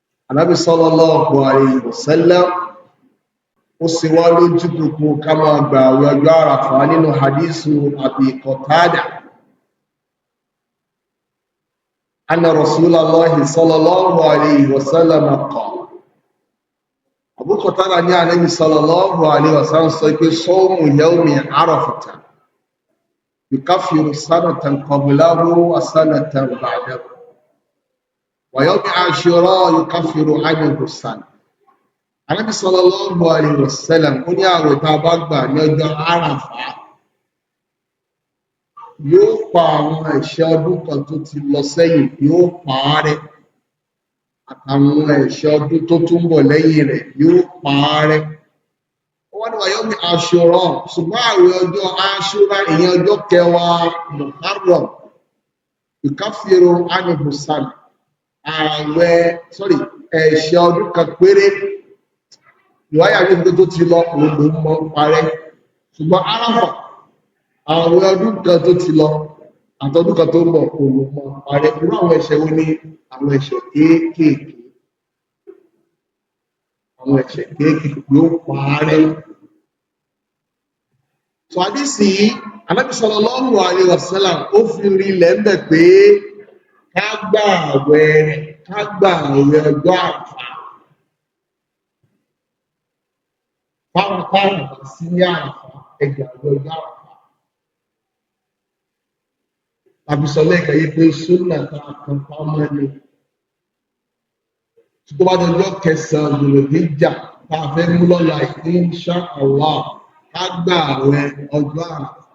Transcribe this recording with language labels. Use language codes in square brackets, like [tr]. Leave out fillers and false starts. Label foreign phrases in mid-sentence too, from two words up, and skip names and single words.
[yo] Ànábì [ar] صلى الله عليه وسلم [yo] ó sì wá lójú kòkó ká máa gba àwẹ̀ ọjọ́ àràfà nínú [ar] حديث أبي قتادة أن رسول الله صلى الله عليه وسلم قال. Abu Qatada ní Ànábì صلى الله عليه وسلم [yo] sọ pé [ar] صوم يوم عرفة يكفر سنة قبله وسنة بعده ويوم عاشوراء يكفر عنه سنة. [yo] Ànábì [ar] صلى الله عليه وسلم [yo] ó ní àwẹ̀ tá a bá gbà ní ọjọ́ Àràfá yóò pa àwọn ẹ̀ṣẹ̀ ọdún kan tó ti lọ sẹ́yìn, yóò pa á rẹ́, àtàwọn ẹ̀ṣẹ̀ ọdún tó tún bọ̀ lẹ́yìn rẹ̀ yóò pa á rẹ́. Ó wá ní [ar] ويوم عاشوراء, [yo] ṣùgbọ́n àwẹ̀ ọjọ́ Ashura ìyẹn ọjọ́ kẹwàá Muharram [ar] يكفر عنه سنة, [yo] ẹ̀ṣẹ̀ ọdún kan péré ìwáyà ní ìgbé tó ti lọ òun ló mọ́ parẹ́. Ṣùgbọ́n Àràfà àwọn ọdún kan tó ti lọ àtọdún kan tó ń bọ̀ òun ló mọ́ parẹ́. Irú àwọn ẹ̀ṣẹ̀ wo ni àwọn ẹ̀ṣẹ̀ kéékèèké, àwọn ẹ̀ṣẹ̀ kéékèèké yóò parẹ́. So àdísì Ànábì [ar] صلى الله عليه وسلم [yo] ó fi rí lẹ́m̀bẹ̀ pé ká gbà àwẹ̀ ọjọ́ Àràfà fáwọn sí ní Àràfà ẹgbẹ̀ ọjọ́ Àràfà. Tàbí sọ lẹ́ẹ̀kẹ́ yí pé súnà kan pamọ́ ni tó bá dọjọ́ kẹsàn-án Dhul Hijjah tá a fẹ́ mú lọ́la [ar] إن شاء الله [yo] ká gbà àwẹ̀ ọjọ́ Àràfà.